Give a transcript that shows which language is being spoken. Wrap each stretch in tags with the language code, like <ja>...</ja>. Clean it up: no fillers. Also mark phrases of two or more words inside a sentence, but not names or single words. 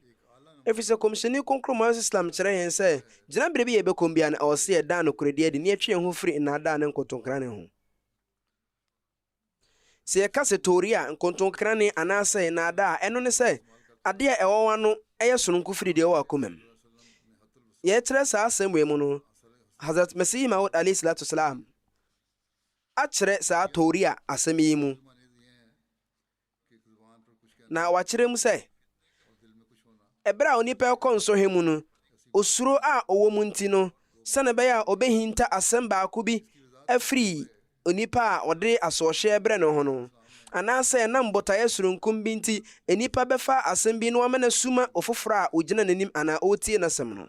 <ak>ɛfiri sɛ kɔmhyɛni kronkron Muhammad sallam kyerɛ yɛn sɛ gyinaberɛ bi yɛbɛkɔm bia na ɛwɔ sɛ yɛda nokorɛdi adi ne yɛtwe yɛn ho firi nnaadaa ne nkontonkrane ho. sɛ yɛka sɛ tori a nkontonkrane anaasɛ nnaadaa ɛno ne sɛ ade a ɛwɔ wano ɛyɛ sononko firi deɛ ɛwɔ akoma mu. Yɛkyerɛ saa asɛm wei mu no, Hazrat Masih Maud</ak> <ar>عليه الصلاة والسلام</ar> <ak>akyerɛ saa tori a asɛm yi mu, na wakyerɛ mu sɛ ɛberɛ a onipa ɛkɔ nsɔhwɛ mu no, osuro a ɔwɔ mu nti no, sɛne bɛyɛ a ɔbɛhinta asɛm baako bi afiri onipa a ɔde asɔɔhyɛ brɛ no ho no, anaasɛ ɛnam botaeɛ soronkom bi nti enipa bɛfa asɛm bi na wama no suma ɔfoforɔ a ogyina n'anim anaa ɔretie n'asɛm no.</ak>